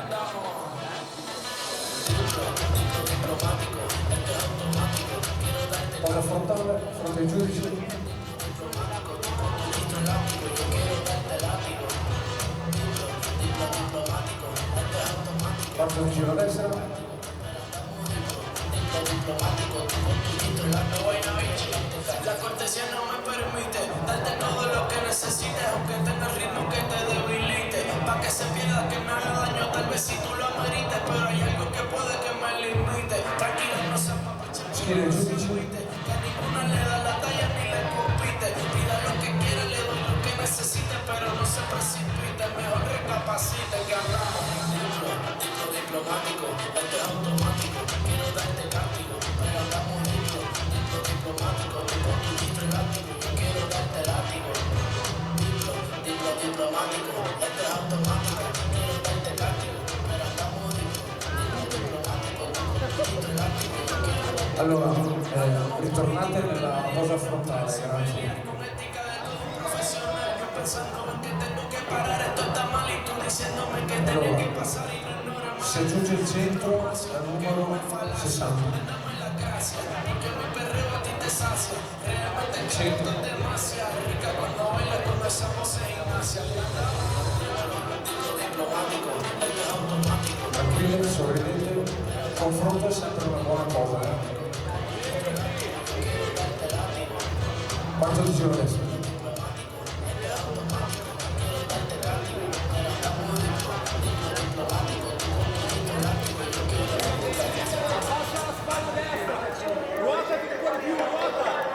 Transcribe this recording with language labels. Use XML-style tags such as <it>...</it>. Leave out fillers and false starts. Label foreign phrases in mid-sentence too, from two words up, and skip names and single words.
<it>Posa frontale, fronte ai giudici. Quarto di giro a destra.</it> <es>La cortesía no me permite darte todo lo que necesites, aunque tenga ritmo que te debilite, pa' que se pierda, que me haga daño, tal vez si tú lo amerites, pero hay algo que puede que me limite. Tranquilo, no se apapache,</es> <it>Schiena ai giudici.</it> <es>que ninguna le da la talla ni le compite. Pida lo que quiera, le doy lo que necesite, pero no se precipite, mejor recapacite que andamos. Diplomático, esto es automático, quiero darte látigo, pero andamos diplomático, con tu distro elástico, yo quiero darte látigo. Diplomático, esto es automático, quiero darte látigo, pero andamos diplomático, con tu distro elástico, yo quiero darte.</es> <it>Allora, ritornate nella posa frontale, grazie.</it> <es>Con ética de todo un profesional, yo pensando en que tengo que parar, esto está mal y tú diciéndome que tengo que pasar y no ignora más.</es> <it>Si aggiunge il centro al numero 60.</it> <es>Dame la gracia, porque mi perreo a ti te sacia. Realmente</es> <it>Centro.</it> <es>es demasiado rica cuando baila con esa voz en gimnasia. Diplomático, esto es automático.</es> <it>Tranquillo, sorridete, il confronto è sempre una buona cosa. Quarto di giro a destra. Ruotati ancora più, ruota!</it>